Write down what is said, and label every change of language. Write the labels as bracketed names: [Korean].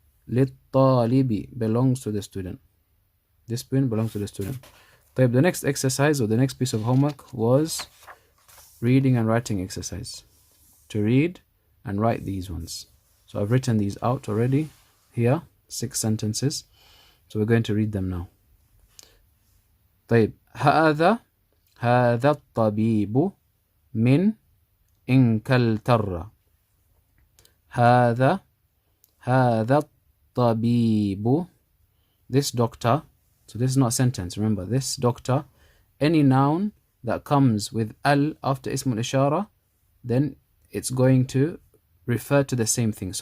[Arabic] للطالب [English] belongs to the student. This pen belongs to the student. طيب, the next exercise or the next piece of homework was reading and writing exercise. To read and write these ones. So I've written these out already here, 6 sentences. So we're going to read them now. [Arabic] طيب, هذا الطبيب من إنكلترا. هذا الطبيب, [English] this doctor. So this is not a sentence, remember, this doctor, any noun that comes with al after ism al-ishara, then it's going to refer to the same thing.